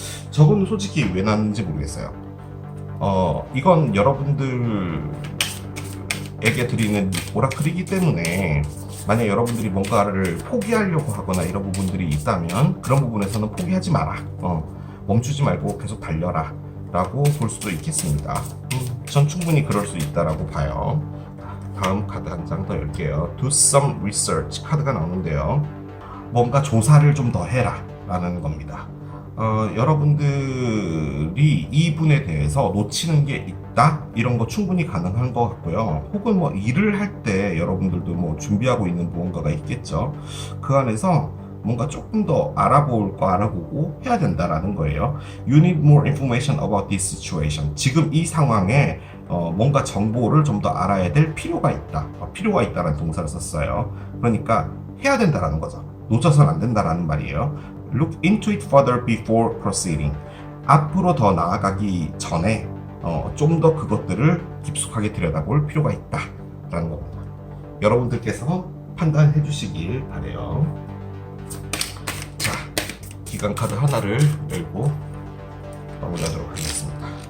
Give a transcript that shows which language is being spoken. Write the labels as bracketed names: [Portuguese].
[Korean] 저건 솔직히 왜 나왔는지 모르겠어요. 이건 여러분들에게 드리는 오라클이기 때문에 만약 여러분들이 뭔가를 포기하려고 하거나 이런 부분들이 있다면 그런 부분에서는 포기하지 마라. 멈추지 말고 계속 달려라 라고 볼 수도 있겠습니다. 전 충분히 그럴 수 있다라고 봐요. 다음 카드 한 장 더 열게요. [English] Do some research [Korean] 카드가 나오는데요. 뭔가 조사를 좀 더 해라 라는 겁니다. 여러분들이 이분에 대해서 놓치는 게 있다? 이런 거 충분히 가능한 것 같고요. 혹은 뭐 일을 할 때 여러분들도 뭐 준비하고 있는 무언가가 있겠죠. 그 안에서 뭔가 조금 더 알아볼 거 알아보고 해야 된다라는 거예요. [English] You need more information about this situation. [Korean] 지금 이 상황에 뭔가 정보를 좀 더 알아야 될 필요가 있다. 필요가 있다라는 동사를 썼어요. 그러니까 해야 된다라는 거죠. 놓쳐서는 안 된다라는 말이에요. [English] Look into it further before proceeding. [Korean] 앞으로 더 나아가기 전에 좀 더 그것들을 깊숙하게 들여다볼 필요가 있다라는 겁니다. 여러분들께서 판단해 주시길 바래요. 자, 기간 카드 하나를 열고 마무리하도록 하겠습니다.